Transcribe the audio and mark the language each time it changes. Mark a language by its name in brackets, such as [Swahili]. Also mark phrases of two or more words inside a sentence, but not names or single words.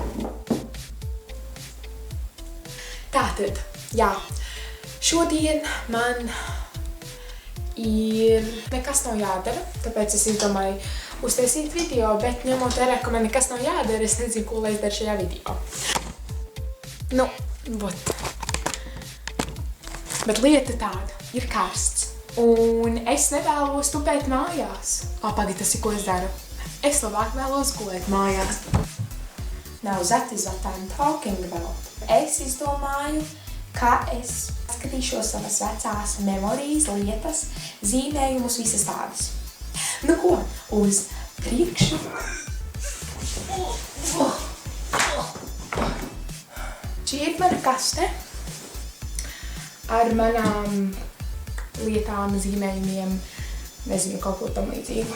[Latvian] Tātad, jā, šodien man ir nekas nav jādara, tāpēc es izdomāju uztaisīt video, bet ņemot vērā, ka man nekas nav jādara, es nezinu, ko lai es daru šajā video. Nu, vot. Bet lieta tāda, ir karsts. Un es nevēlos tupēt mājās. Pagaid, tas ir, ko es daru. Es labāk vēlos gulēt mājās. [English] Now that is what I'm talking about. [Latvian] Es izdomāju, ka es skatīšos savas vecās memorijas, lietas, zīmējumus, visas tādas. Nu ko, uz priekšu. Šī ir mana kaste ar manām lietām, zīmējumiem, nezinu, kaut ko tam līdzīgu.